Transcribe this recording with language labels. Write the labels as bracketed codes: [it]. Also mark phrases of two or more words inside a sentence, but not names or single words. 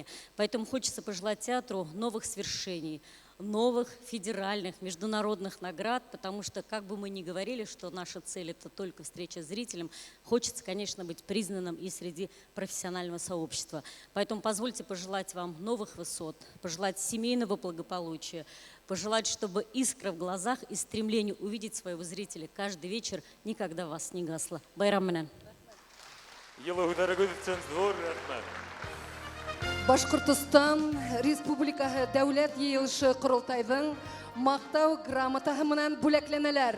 [ru] Поэтому хочется пожелать театру новых свершений, новых федеральных, международных наград, потому что, как бы мы ни говорили, что наша цель – это только встреча с зрителем, хочется, конечно, быть признанным и среди профессионального сообщества. Поэтому позвольте пожелать вам новых высот, пожелать семейного благополучия, пожелать, чтобы искра в глазах и стремление увидеть своего зрителя каждый вечер никогда вас не гасло. [ba] Байрам менен. Башкортостан Республикаһы Дәүләт Йыелышы Курултайның мактау грамотаһы менән бүләкләнәләр.